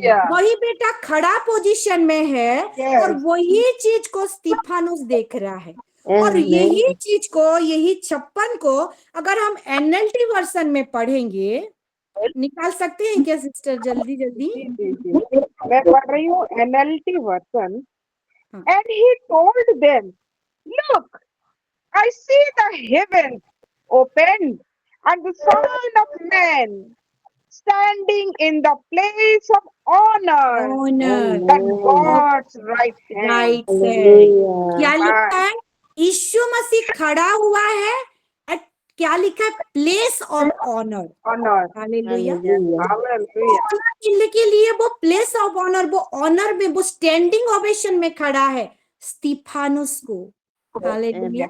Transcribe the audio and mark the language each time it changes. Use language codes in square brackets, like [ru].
[hi] वही बेटा खड़ा पोजीशन में है, और वही चीज को स्तिफानुस देख रहा है। और यही चीज को, यही 56 को अगर हम एनएलटी वर्जन में पढ़ेंगे, निकाल सकते हैं क्या सिस्टर, जल्दी जल्दी? मैं पढ़ रही हूँ NLT version. [en] And he told them, look, I see the heavens opened and the Son of Man standing in the place of honor at God's right hand. [hi] क्या लिखा है? यीशु मसीह खड़ा हुआ है at, क्या लिखा है? Place of honour. Hallelujah. Honour के लिए वो प्लेस ऑफ ऑनर, वो ऑनर में, वो स्टैंडिंग ओवेशन में खड़ा है स्तिफानुस को। हालेलुया।